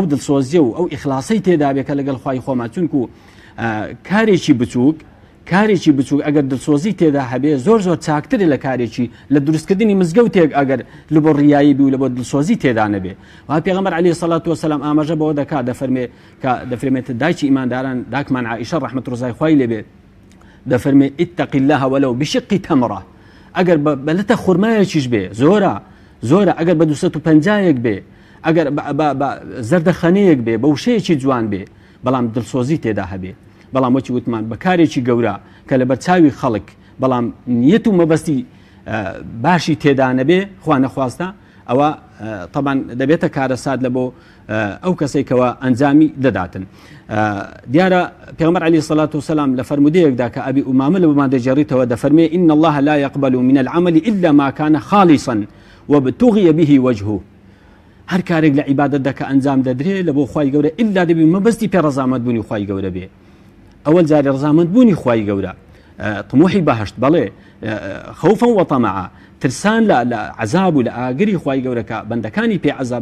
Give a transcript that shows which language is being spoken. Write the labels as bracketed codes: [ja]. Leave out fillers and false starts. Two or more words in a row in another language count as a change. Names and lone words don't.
[ckb] دڵسۆزیە و ئەو ئیخلاسی تێدا بێکە لەگەڵ خوای خۆمان چونکو کارێکی بچووک ئەگەر دڵسۆزی تێدا هەبێ زۆر چاکترە لە کارێکی لە دروستکردنی مزگەوتێک ئەگەر لە بۆ ڕیایی بی و لە بۆ دڵسۆزی تێدا نەبێ و پێغەمبەر [ar] عەلەیهی سەڵات وەسەلام [ckb] ئاماژە بەوە دەکات دەفەرمێت دایکی ئیمانداران داکمان عائیشە ڕەحمەت ڕزای خوای لێبێت دەفەرمێ [ar] اتق الله ولو بشق تمرة [ckb] ئەگەر بەلەتە خورمایەکیش بێ زۆرە ئەگەر بە 250 بێ ئەگەر زەردەخەنەیەک بێ بە وشەیەکی جوان بێ بەڵام دڵسۆزی تێدا هەبێ بەڵام وەکی وتمان بەکارێکی گەورە کە لە بەرچاوی خەڵک بەڵام نیەت و مەبەستی باشی تێدا نەبێ خوا نەخواستە ئەوە طبعا دەبێتە کارەسات لە بۆ ئەو کەسێکەوە ئەنجامی دەداتن. دیارە پێغەمبەر [ar] عەلەیهی سەڵات وسەلام [ckb] لە فەرمودەیەکدا کە ئەبی ئومامە لە بۆمان دەجێڕێتەوە دەفەرمێ [ar] إن الله لا يقبل من العمل إلا ما كان خالصا وابتغي به وجهه. [ckb] هەر کارێک لە عیبادەتدا کە ئەنجام دەدرێت لە بۆ خوای گەورە ئیلا دەبێ مەبەستی پێ ڕەزامەند بوونی خوای گەورە بێ. ئەوەل جارێ ڕەزامەند بوونی خوای گەورە طموحی بەهەشت بەڵێ [ar] خەوفا وەطەمەعا [ckb] ترسان لە عەزاب و لە ئاگری خوای گەورەکە بەندەکانی پێ عەزاب